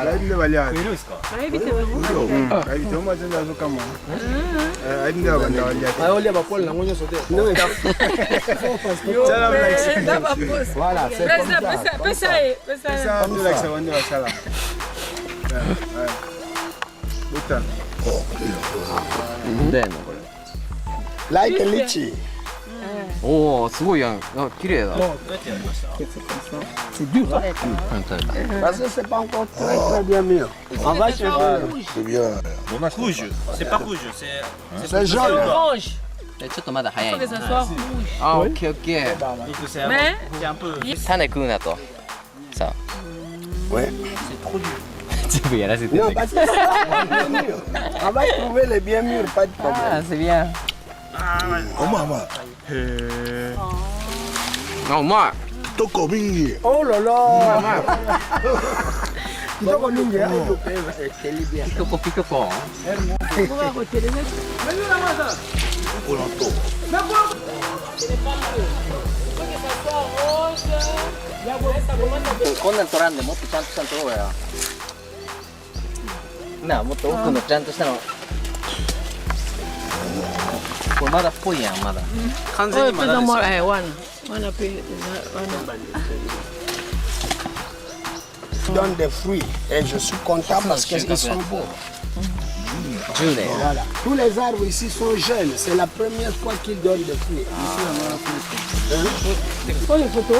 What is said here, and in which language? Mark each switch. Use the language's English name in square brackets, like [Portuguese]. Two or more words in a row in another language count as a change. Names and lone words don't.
[French] Là il est Valia. Voilà, c'est comme ça. [English] Like a litchi. [Japanese] Oh, すごいやん。あ、綺麗だ。 [French] C'est dur, hein? Parce que c'est pas encore très bien mûr. On va chercher. C'est bien. Rouge, c'est pas rouge, C'est jaune. Orange. [Japanese] ちょっとまだ早い [French] Il faut que ça soit rouge. [Japanese] あ、オッケーオッケー。 [French] Mais c'est un peu. [Japanese] 種食うなと。さあ。 [French] Ouais. [Japanese] 全部やらせて [French] Non, parce que c'est pas bien mûr. On va trouver les bien mûrs, pas de problème. Ah, c'est bien. Oh maman. [Japanese] あ、うまい。 [Lingala] Toko mingi. [French] Oh là là. [Japanese] ピココ。こんなん取らんでもっとちゃんとしたの取ろうや。なあ、もっと奥のちゃんとしたの。これまだっぽいやん、まだ。完全にまだです。 [French] Je donne des fruits et je suis content parce qu'ils sont beaux. [Japanese] 10年。 [French] Voilà. Tous les arbres ici sont jeunes. C'est la première fois qu'ils donnent des fruits. Pour les photos,